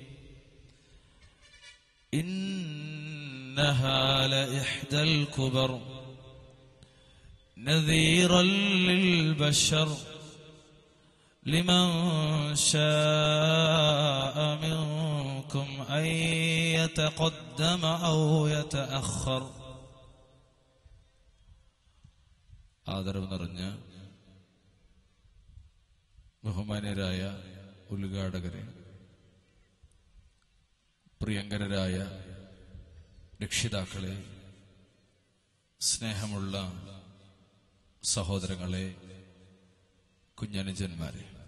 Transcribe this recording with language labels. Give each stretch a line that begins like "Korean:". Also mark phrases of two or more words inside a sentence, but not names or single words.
Arabic: إنها لإحدى الكبر نذيرا للبشر لمن شاء منكم أن يتقدم أو يتأخر.
Malayalam: ആദരവ് നിറഞ്ഞ ബഹുമാന്യരായ ഉദ്ഘാടകരെ, പ്രിയങ്കരരായ രക്ഷിതാക്കളെ, സ്നേഹമുള്ള സഹോദരങ്ങളെ, കുഞ്ഞനുജന്മാരെ,